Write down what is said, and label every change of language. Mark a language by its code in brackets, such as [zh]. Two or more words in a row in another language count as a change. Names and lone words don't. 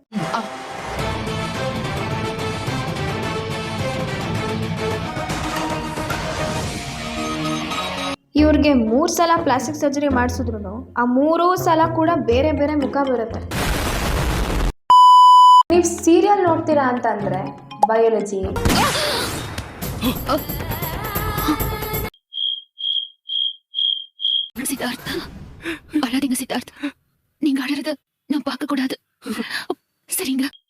[kn] ಇವ್ರಿಗೆ 3 ಸಲ [en] plastic surgery [kn] ಮಾಡಿಸಿದ್ರು ಆ 3 ಸಲ ಕೂಡ ಬೇರೆ ಬೇರೆ ಮುಖ ಬರುತ್ತೆ. ನೀವು ಸೀರಿಯಲ್ ನೋಡ್ತೀರಾ ಅಂತಂದರೆ ಬಯಾಲಜಿ, [ta] சித்தார்த் அழாதீங்க சித்தார்த், நீங்க அழறத நான் பார்க்க கூடாது. சரிங்க?